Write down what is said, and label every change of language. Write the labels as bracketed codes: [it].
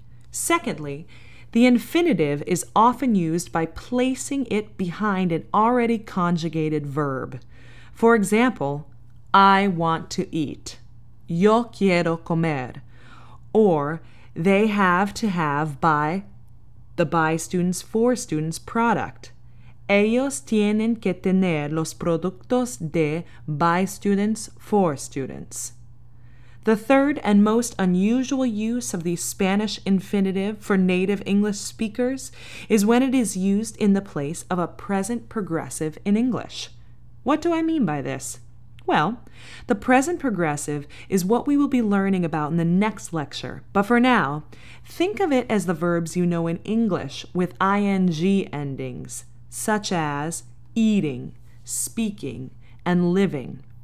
[en] Secondly, the infinitive is often used by placing it behind an already conjugated verb. For example, I want to eat, [es] yo quiero comer, [en] or they have to have by the by students for students product. [es] Ellos tienen que tener los productos de [en] by students for students. The third and most unusual use of the Spanish infinitive for native English speakers is when it is used in the place of a present progressive in English. What do I mean by this? Well, the present progressive is what we will be learning about in the next lecture, but for now, think of it as the verbs you know in English with ing endings, such as eating, speaking, and living.